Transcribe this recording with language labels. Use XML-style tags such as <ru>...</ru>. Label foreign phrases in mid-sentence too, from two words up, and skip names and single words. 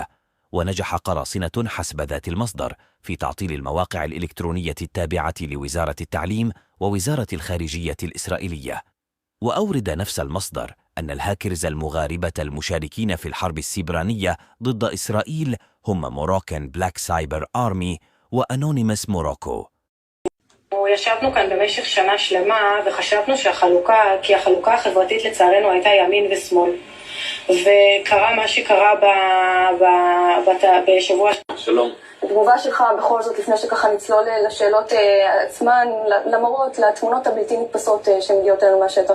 <ar>ونجح قراصنة حسب ذات المصدر في تعطيل المواقع الإلكترونية التابعة لوزارة التعليم ووزارة الخارجية الإسرائيلية. وأورد نفس المصدر أن الهاكرز المغاربة المشاركين في الحرب السبرانية ضد إسرائيل هم موروكان بلاك سايبر آرمي وأنونيمس موروكو.</ar> <he>ישבנו כאן במשך שנה שלמה וחשבנו כי החלוקה החברתית לצערנו הייתה ימין ושמאל. וקרה מה שקרה בשבוע... שלום. התגובה שלך בכל זאת, לפני שככה נצלול לשאלות עצמן, למרות, לתמונות הבלתי נתפסות שמגיעות אלינו מהשטח.</he>